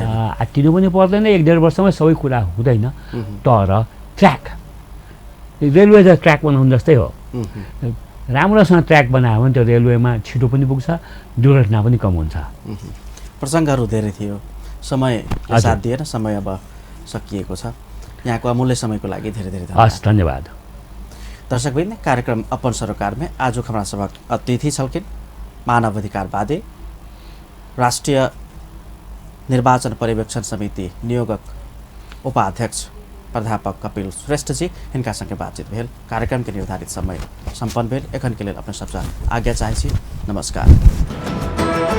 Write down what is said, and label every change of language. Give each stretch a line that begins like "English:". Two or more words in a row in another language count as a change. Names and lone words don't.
Nepali: आत्तिनु पनि पर्दैन 1-1.5 वर्षमै सबै कुरा हुँदैन तर ट्र्याक रेलवे त ट्र्याक बनाउनु जस्तै हो राम्रोसँग ट्र्याक बनायो भने त्यो रेलवेमा छिटो पनि पुग्छ दुर्घटना पनि कम हुन्छ प्रसङ्गहरू धेरै थियो समय साथ दिएर समय अब सकिएको छ यहाँको अमूल्य समयको लागि धेरै धेरै धन्यवाद
Maithili: दर्शकवृन्द कार्यक्रम अपन सरोकारमै आज हमारा सबक अतिथि छलकिन मानवाधिकारवादी राष्ट्रिय निर्वाचन पर्यवेक्षण समिति नियोगक उपाध्यक्ष प्राध्यापक कपिल श्रेष्ठ जी इनका संगे बातचीत भेल कार्यक्रम के निर्धारित समय संपन्न भेल एखन के लिए अपने सबसे आज्ञा चाहे छी नमस्कार।